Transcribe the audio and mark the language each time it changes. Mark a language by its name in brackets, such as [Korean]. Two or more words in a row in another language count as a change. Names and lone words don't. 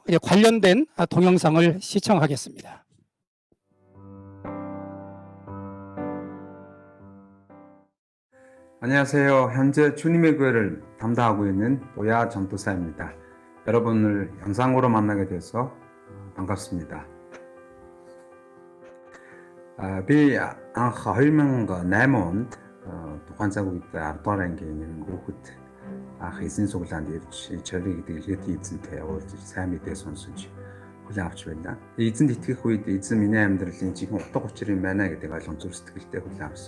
[Korean] 이제 관련된 동영상을 시청하겠습니다. 안녕하세요. 현재 주님의 교회를 담당하고 있는 노야 전도사입니다. 여러분을 영상으로 만나게 돼서 반갑습니다. [Mongolian] Би анх 2008 онд тухайн цаг үед 10 дугаар ангийн нэг хүүхэд анх эзэн суглаанд ирж чорыг дэлгэхэд эзэнтэй уулзж сайн мэдээ сонсож хүлээн авч байна. Эзэнд итгэх үед эзэн миний амьдралын жинхэнэ утга учир юм байна гэдэг ойлгомж зүрстгэлтэй хүлээн авсан.